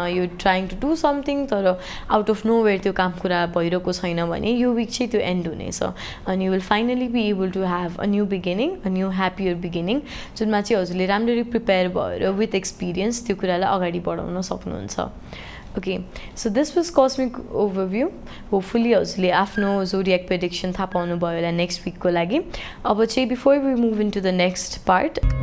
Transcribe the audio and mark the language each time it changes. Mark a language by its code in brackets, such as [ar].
[ne] यो trying to do something तर out of know where त्यो काम कुरा भइरहेको छैन भने यो विक चाहिँ त्यो एन्ड हुनेछ अनि [en] you will finally be able to have a new beginning, [ne] a new happier beginning, जुनमा चाहिँ हजुरले राम्ररी प्रिपेयर भएर विथ एक्सपिरियन्स त्यो कुरालाई अगाडि बढाउन सक्नुहुन्छ. [en] Okay, so this was cosmic overview. [ne] Hopefully हजुरले आफ्नो zodiac prediction थाहा पाउनु भयो होला नेक्स्ट विकको लागि. [en] अब चाहिँ before we move into the next part,